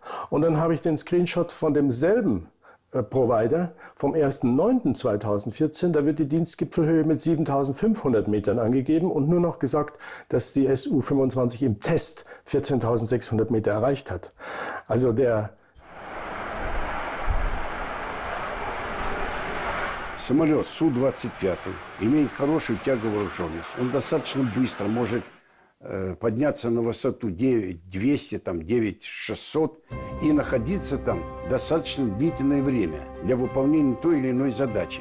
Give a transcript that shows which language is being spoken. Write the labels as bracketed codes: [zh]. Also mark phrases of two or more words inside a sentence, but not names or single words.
[de] Und dann habe ich den Screenshot von demselben Provider vom 1.9.2014, da wird die Dienstgipfelhöhe mit 7.500 Metern angegeben und nur noch gesagt, dass die Su-25 im Test 14.600 Meter erreicht hat. Also der [ru] Самолет Су-25 имеет хорошую тяговооруженность. Он достаточно быстро может подняться на высоту 9200, 9600 и находиться там достаточно длительное время для выполнения той или иной задачи.